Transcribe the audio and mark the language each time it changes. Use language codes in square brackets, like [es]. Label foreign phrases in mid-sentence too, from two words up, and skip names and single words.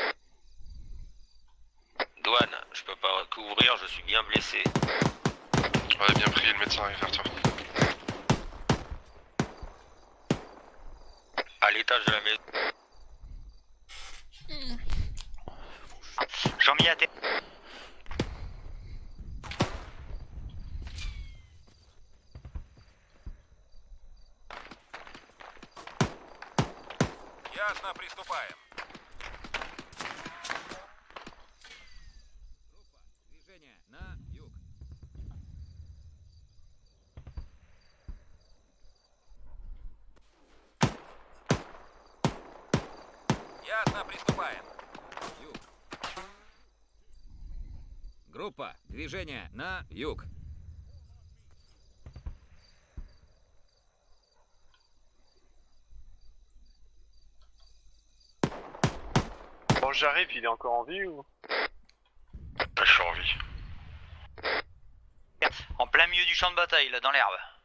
[fr] Douane, je peux pas couvrir, je suis bien blessé. Ouais, bien pris, le médecin arrive vers toi. À l'étage de la maison. Jean-Mi à terre. [ru] Ясно, приступаем. Движение на юг. Ясно, приступаем. Юг. Группа, движение на юг. [fr] Bon, j'arrive, il est encore en vie ou? Je suis en vie. En plein milieu du champ de bataille, là, dans l'herbe.